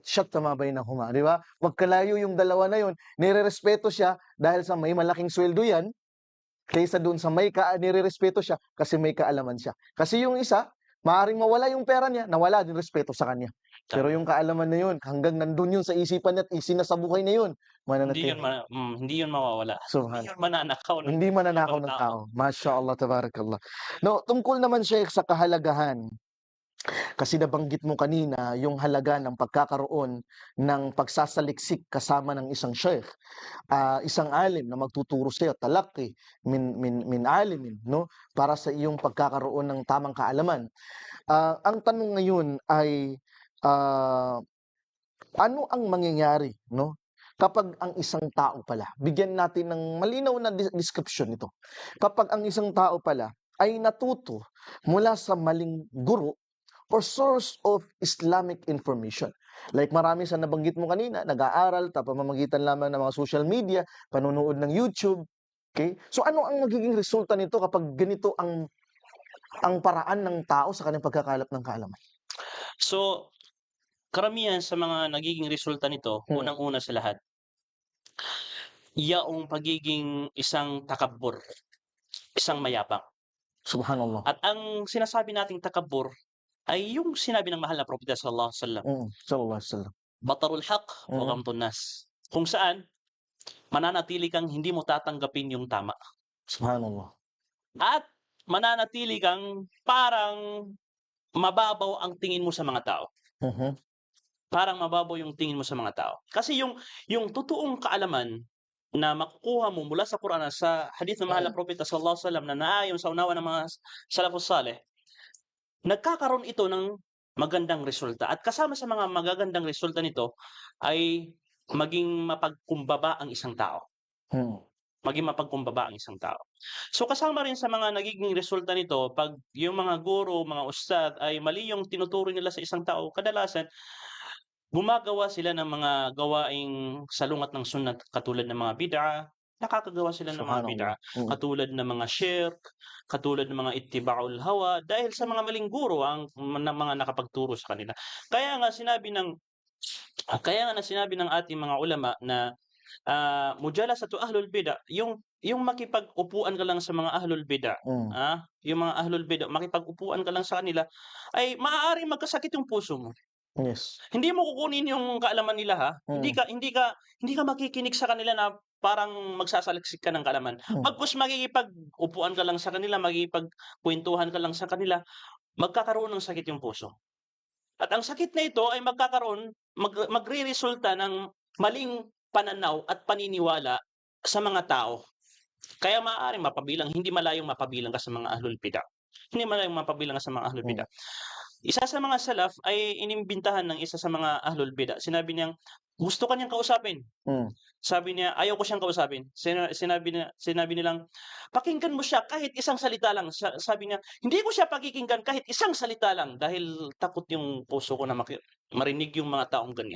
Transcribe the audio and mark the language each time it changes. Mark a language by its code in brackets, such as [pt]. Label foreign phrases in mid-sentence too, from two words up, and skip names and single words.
[tl] At [ar] شتان بينهما, [tl] di ba? Magkalayo yung dalawa na yun. Nirerespeto siya dahil sa may malaking sweldo yan, kaysa doon sa nirerespeto siya kasi may kaalaman siya. Kasi yung isa, maaaring mawala yung pera niya, nawala din respeto sa kanya. Pero yung kaalaman na yun, hanggang nandun yun sa isipan niya at isinasabuhay na yun, mananatili. Hindi yun mawawala. Subhan. Hindi yun mananakaw ng Hindi mananakaw ibang ng tao. tao. [ar] ما شاء الله تبارك الله. [tl] No, tungkol naman siya sa kahalagahan, kasi nabanggit mo kanina yung halaga ng pagkakaroon ng pagsasaliksik kasama ng isang sheikh, isang alim na magtuturo sa iyo, [ar] تلقي من عالم, [tl] no? Para sa iyong pagkakaroon ng tamang kaalaman. Ang tanong ngayon ay, ah, ano ang mangyayari, no? Kapag ang isang tao pala, bigyan natin ng malinaw na description nito. Kapag ang isang tao pala ay natuto mula sa maling guro or [en] source of Islamic information. [tl] Like marami sa nabanggit mo kanina, nag-aaral, pamamagitan lamang ng mga social media, panonood ng YouTube. Okay? So ano ang magiging resulta nito kapag ganito ang paraan ng tao sa kanyang pagkakalap ng kaalaman? So, karamihan sa mga nagiging resulta nito, unang-una sa lahat, yaong pagiging isang takabur, isang mayabang. Subhanallah. At ang sinasabi nating takabur ay yung sinabi ng mahal na propeta [ar] صلى الله عليه وسلم, صلى الله عليه وسلم. بطر الحق و Mm. غمط الناس. [tl] Kung saan mananatili kang hindi mo tatanggapin yung tama. Subhanallah. At mananatili kang parang mababaw ang tingin mo sa mga tao. Mhm. Parang mababaw yung tingin mo sa mga tao. Kasi yung totoong kaalaman na makukuha mo mula sa Quran at sa hadith ng mahal na propeta [ar] صلى الله عليه وسلم [tl] na naayon sa unawa ng mga [ar] السلف الصالح, [tl] nagkakaroon ito ng magandang resulta. At kasama sa mga magagandang resulta nito ay maging mapagkumbaba ang isang tao. Hmm. Maging mapagkumbaba ang isang tao. So kasama rin sa mga nagiging resulta nito, pag yung mga guro, mga ustad ay mali yung tinuturo nila sa isang tao, kadalasan gumagawa sila ng mga gawaing salungat ng sunnah katulad ng mga bid'ah, nakakagawa sila ng mga bid'ah, Subhanallah. katulad ng mga shirk, katulad ng mga [ar] اتباع الهوى, [tl] dahil sa mga maling guro ang mga nakapagturo sa kanila. Kaya nga sinabi ng ating mga ulama na [ar] مجالسة أهل البدع, [tl] yung makipag-upuan ka lang sa mga [ar] أهل البدع, [tl] yung mga [ar] أهل البدع, [tl] makipag-upuan ka lang sa kanila, ay maaaring magkasakit yung puso mo. Yes. Hindi mo kukunin yung kaalaman nila, ha. Hindi ka makikinig sa kanila na parang magsasaliksik ka ng kaalaman. Bagkus makikipag-upuan ka lang sa kanila, makikipagkuwentuhan ka lang sa kanila, magkakaroon ng sakit yung puso. At ang sakit na ito ay magreresulta ng maling pananaw at paniniwala sa mga tao. Kaya maaaring mapabilang, hindi malayong mapabilang ka sa mga [ar] أهل البدع. [tl] Hindi malayong mapabilang ka sa mga [ar] أهل البدع. [tl] Isa sa mga salaf ay inimbitahan ng isa sa mga [ar] أهل البدع. [tl] Sinabi niyang gusto ka niyang kausapin. Hmm. Sabi niya, "Ayaw ko siyang kausapin." Sinabi nilang, "Pakinggan mo siya kahit isang salita lang." Sabi niya, "Hindi ko siya pakikinggan kahit isang salita lang dahil takot yung puso ko na marinig yung mga taong ganyan."